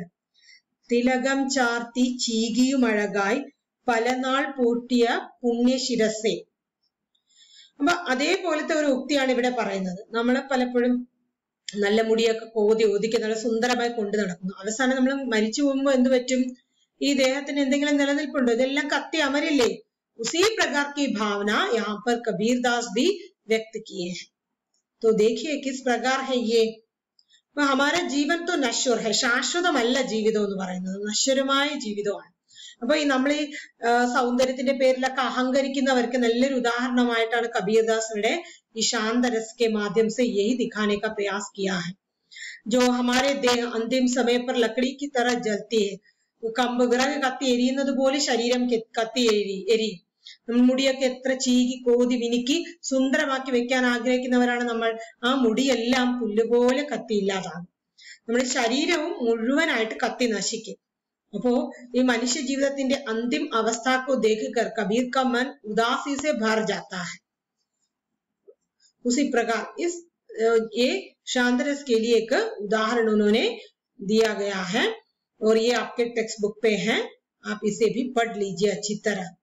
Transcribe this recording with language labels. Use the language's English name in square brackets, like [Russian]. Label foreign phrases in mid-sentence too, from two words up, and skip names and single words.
[Malayalam] തിലകം ചാർത്തി ചീകിയുമഴകായി പലനാൾ പൂട്ടിയ പുണ്യശിരസേ. അപ്പൊ അതേപോലത്തെ ഒരു ഉക്തിയാണ് ഇവിടെ പറയുന്നത്. നമ്മളെ പലപ്പോഴും നല്ല മുടിയൊക്കെ ഒതുക്കി നല്ല സുന്ദരമായി കൊണ്ടു നടക്കുന്നു. അവസാനം നമ്മൾ മരിച്ചു പോകുമ്പോൾ എന്ത് പറ്റും? ഈ ദേഹത്തിന് എന്തെങ്കിലും നിലനിൽപ്പുണ്ടോ? ഇതെല്ലാം കത്തി അമരില്ലേ? [Hindi] उसी प्रकार की भावना यहाँ पर कबीरदास भी व्यक्त किए हैं। तो देखिए किस प्रकार है ये। हमारा जीवन तो नश्वर है, [Malayalam] ശാശ്വതമല്ല ജീവിതം എന്ന് പറയുന്നത്, നശ്വരമായ ജീവിതമാണ്. അപ്പൊ ഈ നമ്മൾ ഈ സൗന്ദര്യത്തിന്റെ പേരിലൊക്കെ അഹങ്കരിക്കുന്നവർക്ക് നല്ലൊരു ഉദാഹരണമായിട്ടാണ് കബീർദാസിന്റെ ഈ [Hindi] शांतरस के माध्यम से यही दिखाने का प्रयास किया है। जो हमारे देह अंतिम समय पर लकड़ी की तरह जलती है, [Malayalam] കമ്പ് വിറക് കത്തി എരിയുന്നത് പോലെ ശരീരം കത്തി എരിയും. മുടിയൊക്കെ എത്ര ചീകി കോതി മിനുക്കി സുന്ദരമാക്കി വെക്കാൻ ആഗ്രഹിക്കുന്നവരാണ് നമ്മൾ. ആ മുടിയെല്ലാം പുല്ലുപോലെ കത്തി ഇല്ലാതാകും. നമ്മുടെ ശരീരവും മുഴുവനായിട്ട് കത്തി നശിക്കും. അപ്പോ ഈ മനുഷ്യ ജീവിതത്തിന്റെ [Hindi] अंतिम अवस्था को देखकर कबीर का मन उदासी से भर जाता है। उसी प्रकार इस ये शांतरस के लिए एक उदाहरण उन्होंने दिया गया है और ये आपके [English] text book [Hindi] पे है, आप इसे भी पढ़ लीजिए अच्छी तरह।